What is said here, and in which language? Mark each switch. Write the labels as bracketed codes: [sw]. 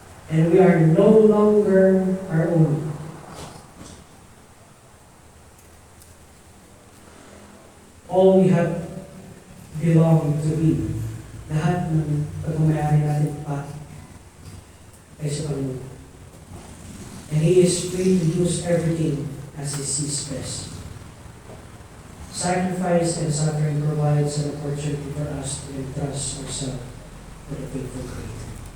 [en] And we are no longer our own. All we have belong to Him. [tl] Lahat ng pagmamayari natin pa ay sa Panginoon. [en] And He is free to use everything as He sees best. Sacrifice and suffering provides an opportunity for us to entrust ourselves to the faithful Creator.